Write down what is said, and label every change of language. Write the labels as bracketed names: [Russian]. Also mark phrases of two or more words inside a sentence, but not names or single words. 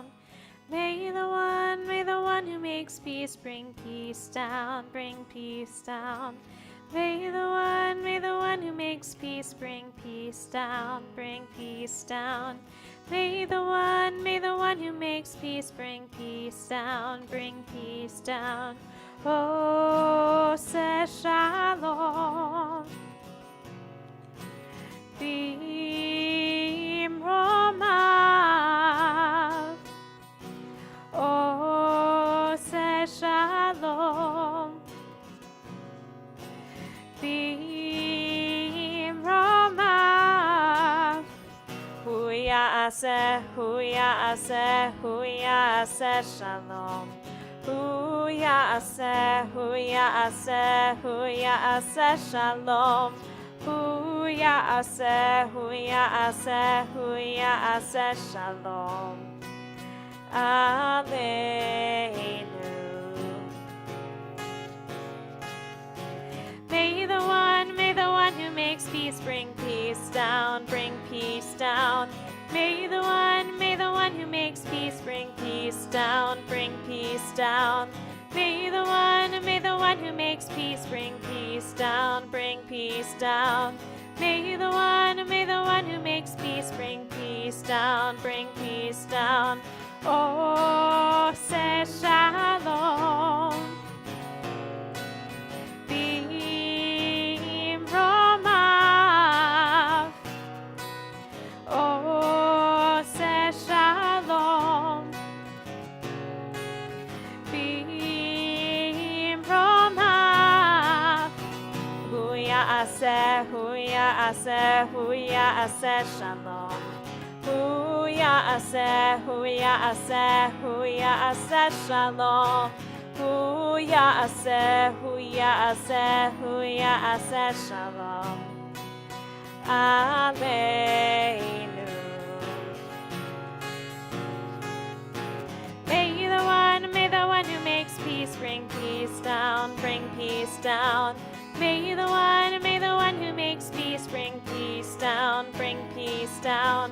[English] May the one who makes peace bring peace down, bring peace down. May the one who makes peace bring peace down, bring peace down. May the one who makes peace bring peace down, bring peace down. Oh, say shalom. [Hebrew] Bimromav. [English] Oh, say shalom. [Hebrew] Bimromav. הוא יעשה שלום. הוא יעשה שלום. הוא יעשה שלום. [English] Alleluia. May the one who makes peace bring peace down, bring peace down. May the one who makes peace bring peace down, bring peace down. May the one who makes peace bring peace down, bring peace down. May the one who makes peace bring peace down, bring peace down. Oh, say shalom. [Hebrew] Bimromav. [English] Oh, say shalom. [Hebrew] Bimromav. הוא יעשה שלום. הוא יעשה שלום. הוא יעשה שלום. [English] Alleluia. May the one who makes peace bring peace down, bring peace down. May the one who makes peace bring peace down, bring peace down.